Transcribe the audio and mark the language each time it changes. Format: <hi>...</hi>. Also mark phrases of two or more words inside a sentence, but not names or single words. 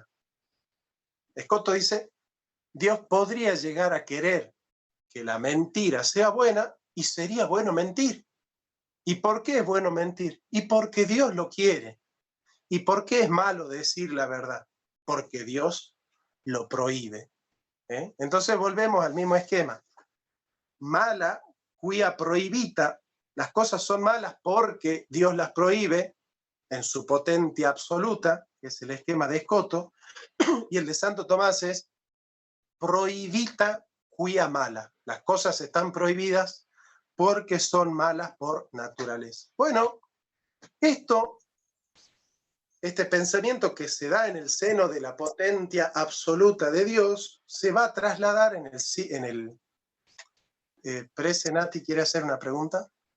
<es>Escoto dice, Dios podría llegar a querer que la mentira sea buena y sería bueno mentir. ¿Y por qué es bueno mentir? Y porque Dios lo quiere. ¿Y por qué es malo decir la verdad? Porque Dios lo prohíbe. Entonces volvemos al mismo esquema. Mala,</es> <la>quia prohibita,</la> <es>las cosas son malas porque Dios las prohíbe en su potencia absoluta, que es el esquema de Escoto, y el de Santo Tomás es</es> <la>prohibita quia mala.</la> <es>Las cosas están prohibidas porque son malas por naturaleza. Bueno, este pensamiento que se da en el seno de la potencia absoluta de Dios se va a trasladar en el Senati, ¿quiere hacer una pregunta?</es>